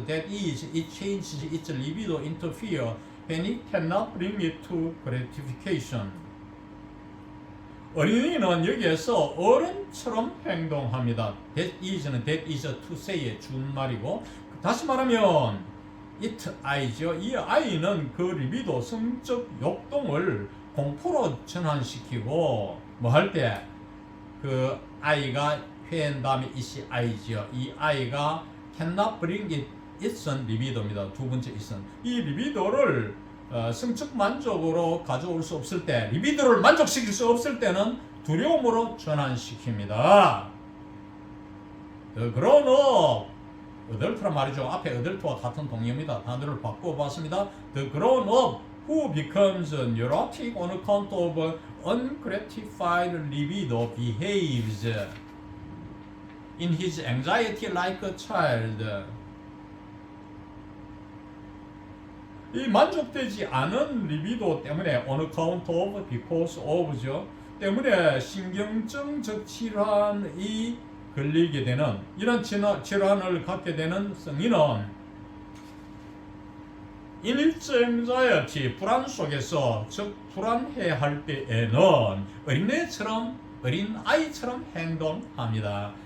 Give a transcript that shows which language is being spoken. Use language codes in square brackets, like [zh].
[en] That is, it changes its libido into fear when it cannot bring it to gratification. [ko] 어린이는 여기에서 어른처럼 행동합니다. That is는 [en] that is to say [ko] 의 준말이고, 다시 말하면 it 아이죠. 이 아이는 그 리비도 성적 욕동을 공포로 전환시키고 뭐 할 때 그 아이가 회한 다음에 it이 아이죠. 이 아이가 [en] cannot bring it [ko] it은 리비도입니다. 두 번째 it은 이 리비도를 성적 만족으로 가져올 수 없을 때, 리비도를 만족시킬 수 없을 때는 두려움으로 전환시킵니다. 그러나 어덜트란 말이죠. 앞에 어덜트와 같은 동의어입니다. 단어를 바꿔봤습니다. [en] The grown-up who becomes neurotic on account of ungratified libido behaves in his anxiety like a child. [ko] 이 만족되지 않은 리비도 때문에 [en] on account of, because of [ko] 죠. 때문에 신경증적 질환이 걸리게 되는 이런 질환을 갖게 되는 성인은 anxiety, 불안 속에서 즉 불안해할 때에는 어린 아이처럼 행동합니다.